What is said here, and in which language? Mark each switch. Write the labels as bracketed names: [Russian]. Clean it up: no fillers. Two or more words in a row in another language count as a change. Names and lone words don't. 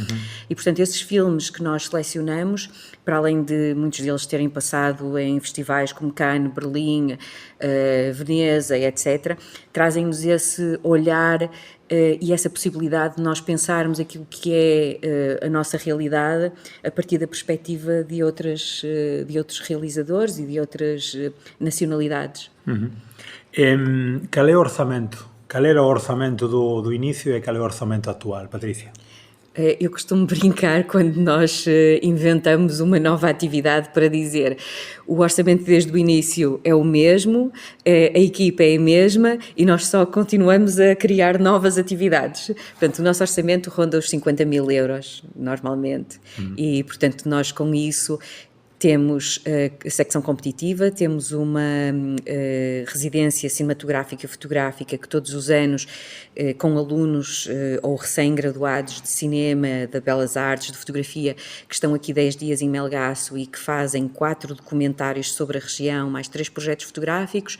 [Portuguese] E, portanto, esses filmes que nós selecionamos, para além de muitos deles terem passado em festivais como Cannes, Berlim, Veneza, etc., trazem-nos esse olhar e essa possibilidade de nós pensarmos aquilo que é a nossa realidade a partir da perspectiva de outros realizadores e de outras nacionalidades. [Galician] Cal é o orzamento? Cal era o orzamento do inicio e cal é o orzamento actual, Patricia? [Portuguese] Eu costumo brincar quando nós inventamos uma nova atividade para dizer o orçamento desde o início é o mesmo, a equipa é a mesma e nós só continuamos a criar novas atividades. Portanto, o nosso orçamento ronda os 50 mil euros, normalmente, e, portanto, nós com isso temos a secção competitiva, temos uma residência cinematográfica e fotográfica que todos os anos, com alunos ou recém-graduados de cinema, de belas artes, de fotografia, que estão aqui 10 dias em Melgaço e que fazem 4 documentários sobre a região, mais 3 projetos fotográficos.